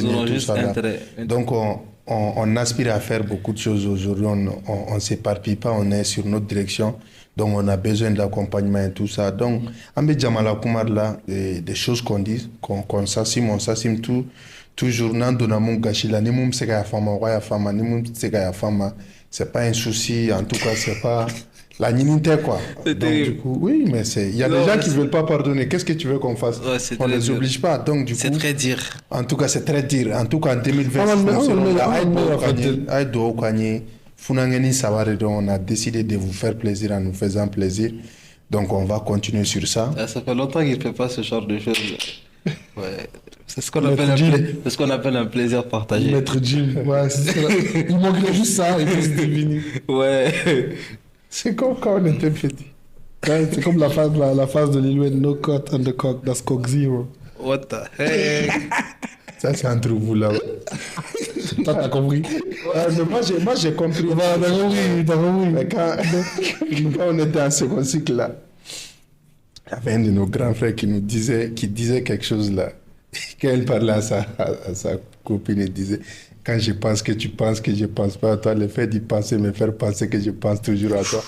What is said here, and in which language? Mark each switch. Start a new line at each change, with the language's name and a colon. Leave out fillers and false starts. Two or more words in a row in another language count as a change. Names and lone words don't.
French: Ils auront juste intérêt. Donc on aspire à faire beaucoup de choses aujourd'hui. On ne s'éparpille pas, on est sur notre direction. Donc on a besoin d'accompagnement et tout ça. Donc, Ambé Djamala Koumar là, des choses qu'on dit, qu'on s'assume, on s'assume toujours. Nandonamon Gachila, ni moum sega ya fama, ni moum sega ya fama. C'est pas un souci, en tout cas, c'est pas la ninité quoi. Donc, du coup, oui, mais il y a des gens qui ne veulent pas pardonner. Qu'est-ce que tu veux qu'on fasse? On ne les oblige pas. Donc, du coup, c'est très dur. En tout cas, c'est très dur. En tout cas, en 2020, on a décidé de vous faire plaisir en nous faisant plaisir. Donc, on va continuer sur ça. Ça fait longtemps qu'il ne fait pas ce genre de choses. Ouais. C'est ce qu'on appelle un plaisir partagé. Maître Jim, ouais, il manquerait juste ça et puis c'est fini. Ouais. C'est comme quand on était petit. Ouais, c'est comme la phase de Lil Wayne,
English: no cut on the cock, that's cock zero. What the heck?
French: Ça, c'est entre vous là. Toi, t'as compris? Moi, j'ai compris. T'as compris. Mais quand on était en second cycle là, il y avait un de nos grands frères qui disait quelque chose là. Quand il parlait à sa copine, il disait: quand je pense que tu penses que je pense pas à toi, le fait d'y penser me faire penser que je pense toujours à toi.